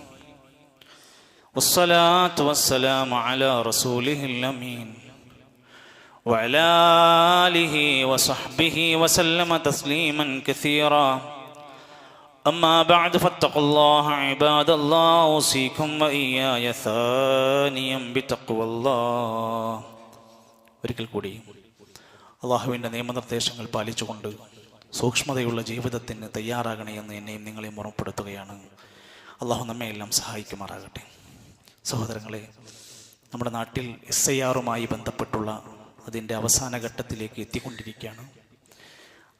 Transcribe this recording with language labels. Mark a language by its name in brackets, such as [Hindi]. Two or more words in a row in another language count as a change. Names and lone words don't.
[Arabic] والصلاة والسلام على رسوله الأمين وعلى آله وصحبه وسلم تسليما كثيرا أما بعد فاتقوا الله عباد الله أوصيكم وإياي ثانيا بتقوى الله. [Malayalam] ഒരിക്കൽ കൂടി അള്ളാഹുവിൻ്റെ നിയമനിർദ്ദേശങ്ങൾ പാലിച്ചുകൊണ്ട് സൂക്ഷ്മതയുള്ള ജീവിതത്തിന് തയ്യാറാകണേ എന്ന് എന്നെയും നിങ്ങളെയും ഓർമ്മപ്പെടുത്തുകയാണ്. അള്ളാഹു നമ്മെ എല്ലാം സഹായിക്കുമാറാകട്ടെ. സഹോദരങ്ങളെ, നമ്മുടെ നാട്ടിൽ SIR ബന്ധപ്പെട്ടുള്ള അതിൻ്റെ അവസാന ഘട്ടത്തിലേക്ക് എത്തിക്കൊണ്ടിരിക്കുകയാണ്.